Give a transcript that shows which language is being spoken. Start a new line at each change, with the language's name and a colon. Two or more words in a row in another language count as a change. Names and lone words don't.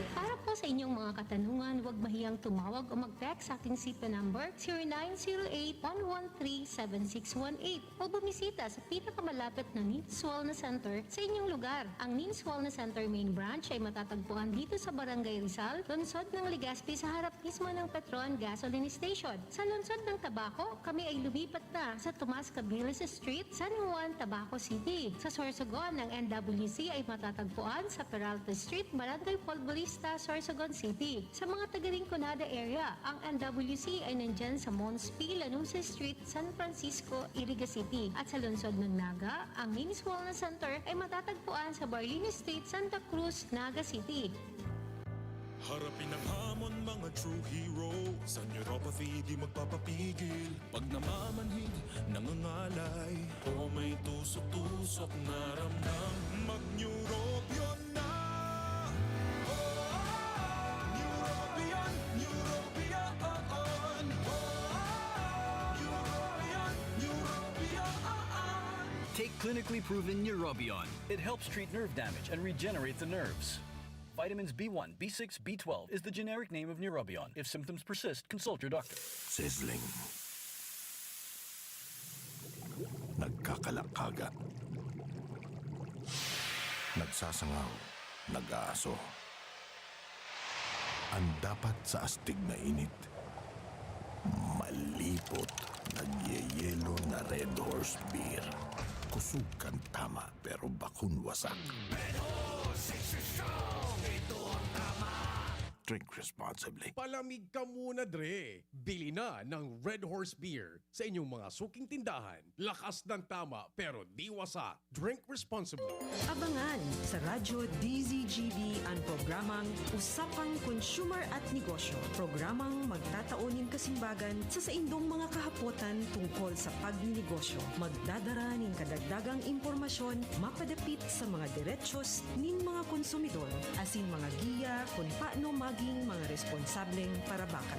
Filipino: Para po sa inyong mga katanungan, huwag mahiyang tumawag o mag-text sa ating SIPA number 0908-113-7618 o bumisita sa pinakamalapit na Needs Wellness Center sa inyong lugar. Ang Needs Wellness Center main branch ay matatagpuan dito sa Barangay Rizal, lungsod ng Legazpi sa harap mismo ng Petron Gasoline Station. Sa lungsod ng Tabaco, kami ay lumipat na sa Tomas Cabiles Street, San Juan, Tabaco City. Sa Sorsogon ng NWC ay matatagpuan sa Peralta Street, Barangay Polvorista, Sorsogon City. Sa mga taga-Rinconada area, ang NWC ay nandyan sa Monspi, Lanuza Street, San Francisco, Iriga City. At sa lungsod ng Naga, ang Needs Wellness Center ay matatagpuan sa Barlini Street, Santa Cruz, Naga City. Harapin ang hamon mga
English: true hero.
Filipino: Sa neuropathy di magpapapigil. Pag namamanhid, nangangalay o may tusok-tusok na ramdam, mag-neurobion na. Neurobion, Neurobion. Neurobion, Neurobion.
English: Take clinically proven Neurobion. It helps treat nerve damage and regenerate the nerves. Vitamins B1, B6, B12 is the generic name of Neurobion. If symptoms persist, consult your doctor.
Bikol: Sizzling. Nagkakalakaga. Nagsasangaw. Nag-aaso.
Filipino: Ang dapat sa astig na init.
Bikol: Malipot. Nagyeyelo na Red Horse Beer. Kusog kang tama pero bakun wasak.
English: Drink responsibly.
Filipino: Palamig ka muna, Dre. Bili na ng Red Horse Beer sa inyong mga suking tindahan. Lakas ng tama pero di wasak. Drink responsibly. Abangan sa Radyo DZGB ang programang Usapang Consumer at Negosyo.
Bikol: Programang magtataunin kasimbagan sa saindong mga kahapotan tungkol sa pagnegosyo. Magdadara ng kadagdagang impormasyon mapadapit sa mga diretsyon nin mga konsumidor asin mga giya kung paano maging mga responsableng parabakan.